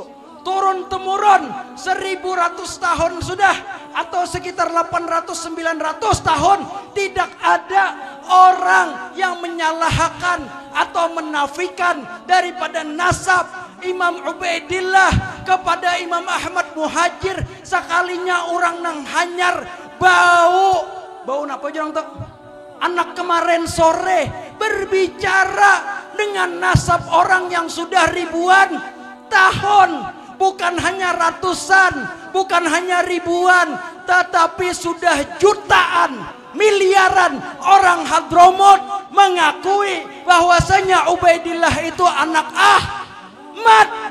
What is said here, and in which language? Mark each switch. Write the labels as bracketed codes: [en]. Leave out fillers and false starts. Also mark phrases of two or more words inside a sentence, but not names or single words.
[id] Turun temurun 1100 tahun sudah, atau sekitar 800-900 tahun tidak ada orang yang menyalahkan atau menafikan daripada nasab Imam Ubaidillah kepada Imam Ahmad Muhajir. [bjn] Sekalinya orang nang hanyar bau napa jorang tuh? [id] Anak kemarin sore berbicara dengan nasab orang yang sudah ribuan tahun, bukan hanya ratusan, bukan hanya ribuan, tetapi sudah jutaan, miliaran orang Hadramut mengakui bahwasanya Ubaidillah itu anak Ahmad.